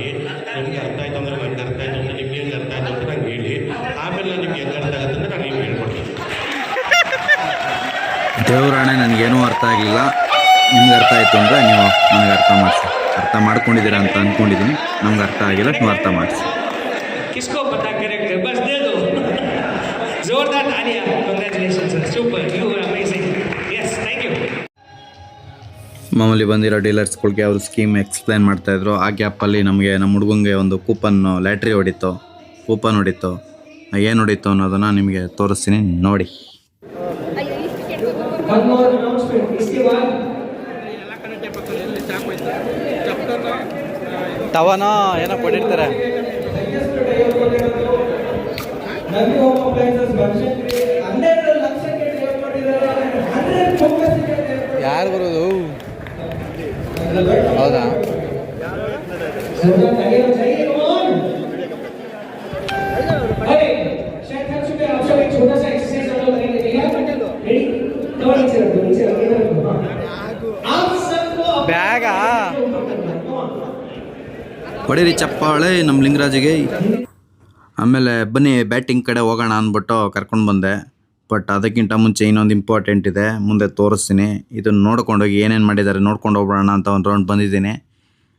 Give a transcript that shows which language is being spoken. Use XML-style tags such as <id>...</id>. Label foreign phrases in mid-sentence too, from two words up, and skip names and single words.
<kn>ನಿಮ್ಗೆ ಅರ್ಥ ಆಯ್ತು ಅಂದ್ರೆ ನಂಗೆ ಅರ್ಥ ಆಯ್ತು ಅಂದರೆ ನಿಮ್ಗೆ ಹೆಂಗೆ ಅರ್ಥ ಆಯ್ತು ಅಂತ ನಂಗೆ ಹೇಳಿ. ಆಮೇಲೆ ನಾನು ನಿಮ್ಗೆ ಹೆಂಗೆ ಅರ್ಥ ಆಗುತ್ತೆ ಅಂದರೆ ನಾನು ನಿಮ್ಗೆ ಹೇಳ್ಕೊಡ್ತೀನಿ. ದೇವರಾಣೆ ನನಗೇನೂ ಅರ್ಥ ಆಗಲಿಲ್ಲ. ನಿಮ್ಗೆ ಅರ್ಥ ಆಯಿತು ಅಂದರೆ ನೀವು ನನಗೆ ಅರ್ಥ ಮಾಡಿಸಿ. ಅರ್ಥ ಮಾಡ್ಕೊಂಡಿದ್ದೀರಾ ಅಂತ ಅಂದ್ಕೊಂಡಿದ್ದೀನಿ. ನಮ್ಗೆ ಅರ್ಥ ಆಗಿಲ್ಲ, ನೀವು ಅರ್ಥ ಮಾಡಿಸಿ.</kn> <hi>किसको पता करेक्ट बस दे दो. जोरदार तालियां.</hi> <en>congratulations sir, super, you are amazing. yes, thank you.</en> <kn>ಮಾಮೂಲಿ ಬಂದಿರೋ ಡೀಲರ್ಸ್ಗಳಿಗೆ ಅವರು ಸ್ಕೀಮ್ ಎಕ್ಸ್ಪ್ಲೈನ್ ಮಾಡ್ತಾಯಿದ್ರು. ಆ ಗ್ಯಾಪಲ್ಲಿ ನಮಗೆ ನಮ್ಮ ಹುಡುಗಂಗೆ ಒಂದು ಲಾಟ್ರಿ ಹೊಡಿತು. ಕೂಪನ್ ಹೊಡಿತು. ಏನು ಹೊಡಿತು ಅನ್ನೋದನ್ನು ನಿಮಗೆ ತೋರಿಸ್ತೀನಿ ನೋಡಿ.</kn> <en>One more announcement.</en> <hi>इसके बाद</hi> <kn>ತವನ ಏನೋ ಕೊಟ್ಟಿರ್ತಾರೆ. नवी होम अप्लायंसेस वर्जन 12 ಲಕ್ಷಕ್ಕೆ ಡ್ರೈವ್ ಮಾಡಿದ್ದಾರೆ. 100 ಫೋಕಸ್ ಇದೆ. ಯಾರು ಬರೋದು? ಹೌದಾ?</kn> <hi>जोरदार तालियां चाहिए. ऑन. अरे शेफ खा चुके हैं. आप सब एक छोटा सा एक्सरसाइज हम लोग करेंगे. ठीक है? रेडी? दो नीचे रख दो, नीचे रख इधर रखो. आप सबको</hi> <kn>ಬ್ಯಾಗಾ ಹೊಡೀರಿ ಚಪ್ಪಾಳೆ ನಮ್ಮ ಲಿಂಗರಾಜಿಗೆ. ಆಮೇಲೆ ಬನ್ನಿ ಬ್ಯಾಟಿಂಗ್ ಕಡೆ ಹೋಗೋಣ ಅಂದ್ಬಿಟ್ಟು ಕರ್ಕೊಂಡು ಬಂದೆ. ಬಟ್ ಅದಕ್ಕಿಂತ ಮುಂಚೆ ಇನ್ನೊಂದು ಇಂಪಾರ್ಟೆಂಟ್ ಇದೆ, ಮುಂದೆ ತೋರಿಸ್ತೀನಿ. ಇದನ್ನು ನೋಡ್ಕೊಂಡೋಗಿ ಏನೇನು ಮಾಡಿದ್ದಾರೆ ನೋಡ್ಕೊಂಡು ಹೋಗ್ಬಿಡೋಣ ಅಂತ ಒಂದು ರೌಂಡ್ ಬಂದಿದ್ದೀನಿ.</kn>